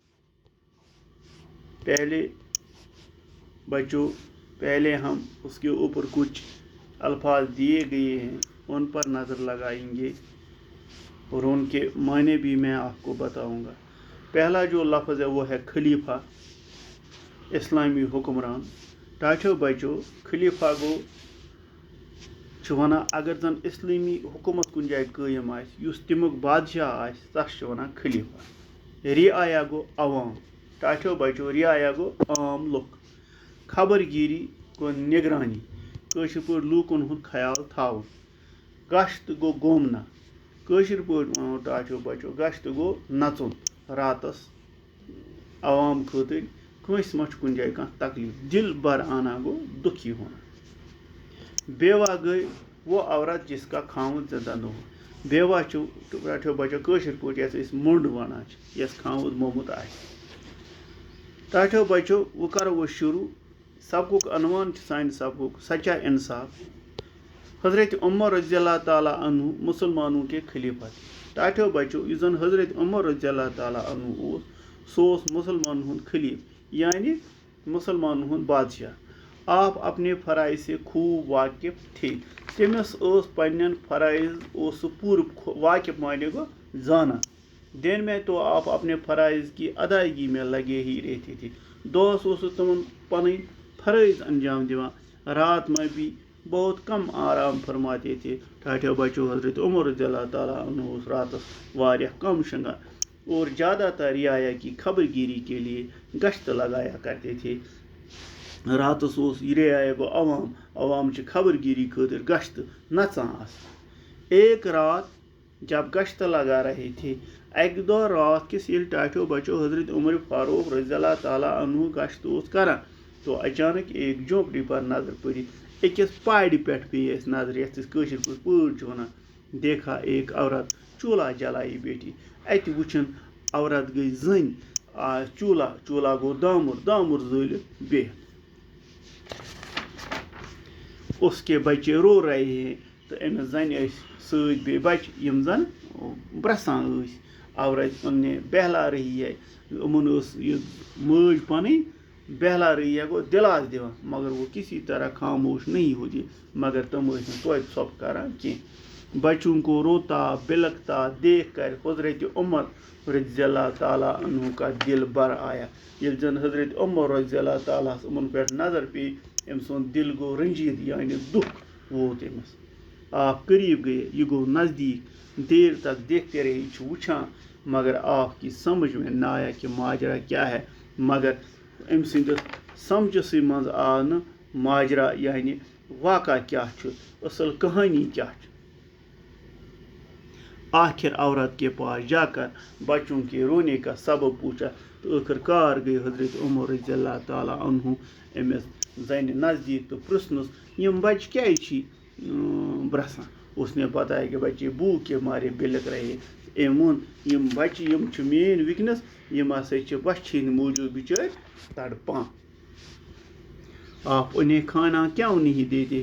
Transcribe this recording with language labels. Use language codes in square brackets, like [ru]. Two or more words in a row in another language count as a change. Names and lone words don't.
[ur] پہلے ہم اس کے اوپر کچھ الفاظ دیے گئے ہیں، ان پر نظر لگائیں گے اور ان کے معنی بھی میں آپ کو بتاؤں گا. پہلا جو لفظ ہے وہ ہے خلیفہ، اسلامی حکمران. [ks] ٹاٹھو بچو، خلیفہ گو ونان اگر زن اسلامی حکومت کن جائے قائم آس تمیک بادشاہ آس تس ونان خلیفہ. رعایا گو عوام. ٹاٹھو بچو، رعایا گو عام لُکھ. خبر گیری گو نگرانی، کٲشِر پٲٹھۍ لوٗکن ہُنٛد خیال تھاوُن. گشت گو گومنا، کٲشِر پٲٹھۍ ونو ٹاٹھو بچو گشت گو نژُن راتس عوام خٲطر. کٲنٛسہِ ما چھُ کُنہِ جایہِ کانٛہہ تکلیٖف. دل بر آنا گو دُکھی ہونا. [ur] بیوا گئی وہ عورت جس کا خاوند زندہ نہ ہو. [ks] بیوا چھُ ٹاٹھو بچو کٲشِر پٲٹھۍ یَتھ أسۍ موٚنٛڈ ونان چھِ، یَس خاوند موٚمُت آسہِ. ٹاٹھو بچو وۄنۍ کرو أسۍ شروع. سبقُک عنوان چھُ سانہِ سبقُک سچا انصاف. [ur] حضرت عمر رضی اللہ تعالیٰ عنہ مسلمانوں کے خلیفہ. [ks] ٹاٹھو بچو، یُس زن حضرت عمر رضی اللہ تعالیٰ عنہ اوس، سُہ اوس مسلمانن ہُنٛد خلیف، یعنی مسلمانن ہُنٛد بادشاہ. [ur] آپ اپنے فرائض سے خوب واقف تھے. [ks] تٔمِس ٲس پننٮ۪ن فرائض اوس سُہ پوٗرٕ واقف مانے گو زانان. [ur] دن میں تو آپ اپنے فرائض کی ادائیگی میں لگے ہی رہتے تھے. [ks] دۄہس اوس تمن پنٕنۍ فرائض انجام دِوان. [ur] رات میں بھی بہت کم آرام فرماتے تھے. [ks] ٹاٹھو بچو، [ur] حضرت عمر رضی اللہ تعالیٰ عنہ [ks] اوس راتس واریاہ کم شنگان [ur] اور زیادہ تر رعایا کی خبر گیری کے لیے گشت لگایا کرتے تھے. [ks] راتس اوس رعایا گو عوام چھ خبر گیری خاطر گشت نژان آسان. [ur] ایک رات جب گشت لگا رہے تھے، [ks] اکہ دۄہ رات کس ییٚلہِ ٹاٹھو بچو حضرت عمر فاروق رضی اللہ تعالیٰ عنہ گشت اوس کران [ur] تو اچانک ایک جھونپڑی پر نظر پڑی. [ks] أکِس پارِ پٮ۪ٹھ پیٚیہِ اَسہِ نظر، یَتھ أسۍ کٲشِر پٲٹھۍ پٲڑ چھِ ونان. [ur] دیکھا ایک عورت چولہا جلائی بیٹھی. [ks] اتہِ وٕچھن عورت گئی زٔنۍ چولہا گوٚو دامُر زٲلِتھ بِہِتھ. [ur] اس کے بچے رو رہے ہیں [ks] تو أمِس زنہِ ٲسۍ سۭتۍ بیٚیہِ بچہِ یِم زن برٛسان ٲسۍ. [ur] عورت انہیں بہلا رہی ہے، [ks] یِمن ٲس یہِ مٲج پنٕنۍ [ur] بہلا رہی ہے [ks] گو دلاس دِوان، [ur] مگر وہ کسی طرح خاموش نہیں ہوتی. [ks] مگر تم ٲسۍ نہٕ توتہِ ژھۄپہٕ کران کینٛہہ. [ur] بچوں کو روتا بلکتا دیکھ کر حضرت عمر رضی اللہ تعالیٰ عنہ کا دل بر آیا. [ks] ییٚلہِ زن حضرت عمر رضی اللہ تعالیٰ یِمن پٮ۪ٹھ نظر پیٚیہِ، أمۍ سُنٛد دل گوٚو رنجیت، یعنی دُکھ ووت أمِس. [ur] آپ قریب گئے، یہ [ks] گو نزدیک. [ur] دیر تک دیکھتے رہے، [ks] چھُ وٕچھان، [ur] مگر آپ کی سمجھ میں نہ آیا کہ ماجرا کیا ہے. [ks] مگر أمۍ سٕنٛدِس سمجھسٕے منٛز آو نہٕ ماجرا یعنی واقعہ کیا چھُ، اصل کہانی کیا چھِ. [ur] آخر عورت کے پاس جا کر بچوں کے رونے کا سبب پوچھا [ks] تو آخر کار گئی حضرت عمر رضی اللہ تعالیٰ عنہ أمِس زنہِ نزدیک تو پرژھنس یم بچہ کیازِ چھی برسان. [ur] اس نے بتایا کہ بچے بھوک کے مارے بلک رہے. [ks] أمۍ ووٚن یم بچہ یم چھِ میٲنۍ وِکنس، یم ہسا چھِ وچھِ ہٕنٛدۍ موٗجوٗب بچٲرۍ تڑپان. [ur] آپ انہیں کھانا کیوں نہیں دیتے.